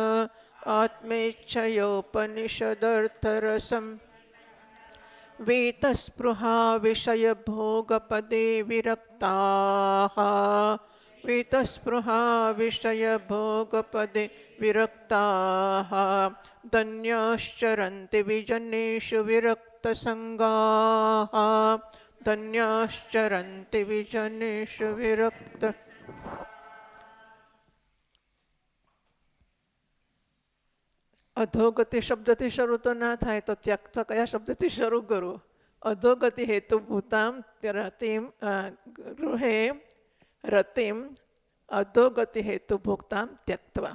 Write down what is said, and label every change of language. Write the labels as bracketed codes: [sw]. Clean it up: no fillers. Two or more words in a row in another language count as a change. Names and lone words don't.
[sa] आत्मेच्छयोपनिषदर्थरसं वीतस्पृहा विषयभोगपदे विरक्ताः वीतस्पृहा विषयभोगपदे विरक्ताः धन्याश्चरन्ति विजनेषु विरक्तसङ्गाः धन्याश्चरन्ति विजनेषु विरक्त. [gu] અધોગતિ શબ્દથી શરૂ તો ના થાય તો ત્યક્ત કયા શબ્દથી શરૂ કરવું? [sa] અધોગતિ હેતુભૂતામ રતિમ ગૃહે રતિમ અધોગતિ હેતુભોક્તામ ત્યક્તવા.